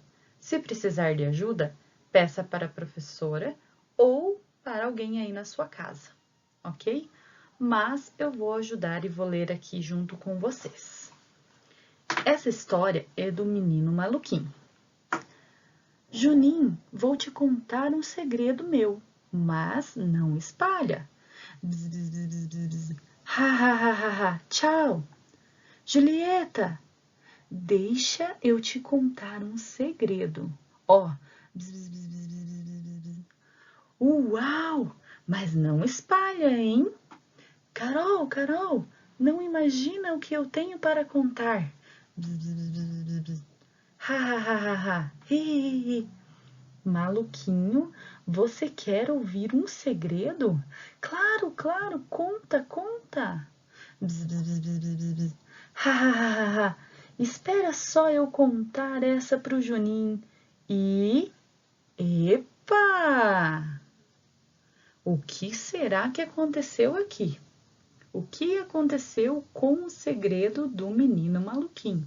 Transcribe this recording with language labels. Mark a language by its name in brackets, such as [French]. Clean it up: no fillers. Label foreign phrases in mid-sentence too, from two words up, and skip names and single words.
[Portuguese] Se precisar de ajuda, peça para a professora ou para alguém aí na sua casa, ok? Mas eu vou ajudar e vou ler aqui junto com vocês. Essa história é do menino maluquinho. Juninho, vou te contar um segredo meu, mas não espalha. Bzz, bzz, bzz, bzz, bzz. Ha, ha, ha, ha, ha. Tchau. Julieta, deixa eu te contar um segredo. Ó. Bzz, bzz, bzz, bzz, bzz, bzz. Uau! Mas não espalha, hein? Carol, Carol, não imagina o que eu tenho para contar. Bzz, bzz, bzz, bzz, bzz. Ha, ha, ha, ha, ha. Hi, hi, hi. Maluquinho, você quer ouvir um segredo? Claro, claro, conta, conta. Bzz, bzz, bzz, bzz, bzz, bzz. Ha, ha, ha, ha, ha. Espera só eu contar essa pro Juninho. E... Epa! O que será que aconteceu aqui? O que aconteceu com o segredo do menino maluquinho?